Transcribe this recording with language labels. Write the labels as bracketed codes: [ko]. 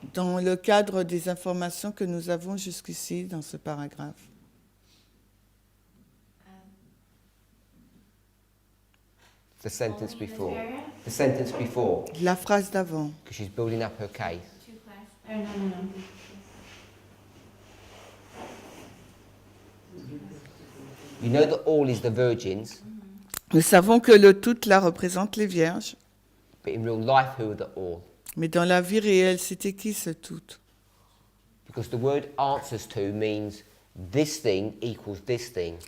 [fr] Dans le cadre des informations que nous avons jusqu'ici dans ce paragraphe. [en] The sentence Only in this before. paragraph? The sentence before. La phrase d'avant. Because she's building up her case. Two class. Oh, no. You know that all is the virgins, [fr] Nous savons que le tout là représente les vierges. [en] but in real life, who are the all? [fr] Mais dans la vie réelle, c'était qui ce tout? [en] Because the word answers to means this thing equals this thing.